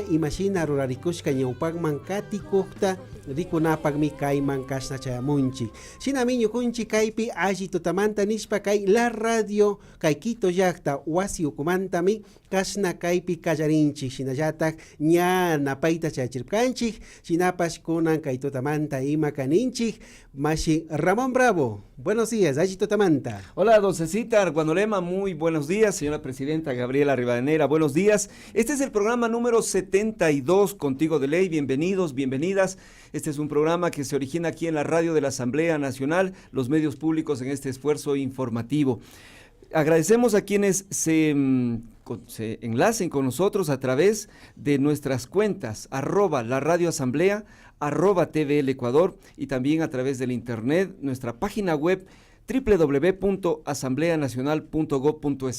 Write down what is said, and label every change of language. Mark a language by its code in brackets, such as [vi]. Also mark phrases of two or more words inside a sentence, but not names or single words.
[qu] imashina rurarikushka ñawpakman katikukta rikunapakmi kayman kasna chayamunchik shinami ñukunchik kaypi alli tutamanta nishpa kay la radio kay Quito llakta wasi ukumantami kasna kaypi kallarinchik shinallatak ña napayta chayachirkanchik shinapash kunan kay tutamanta ima kaninchik mashi Ramón Bravo. [es] Buenos días, [qu] alli tutamanta. [es] Hola, don Cecita Arguanolema, muy buenos días. Señora Presidenta Gabriela Rivadeneira, buenos días. Este es el programa número 72, Contigo de Ley. Bienvenidos, bienvenidas. Este es un programa que se origina aquí en la radio de la Asamblea Nacional, los medios públicos en este esfuerzo informativo. Agradecemos a quienes se enlacen con nosotros a través de nuestras cuentas, @la radio asamblea, @TVL Ecuador y también a través del internet, nuestra página web www.asambleanacional.gov.es.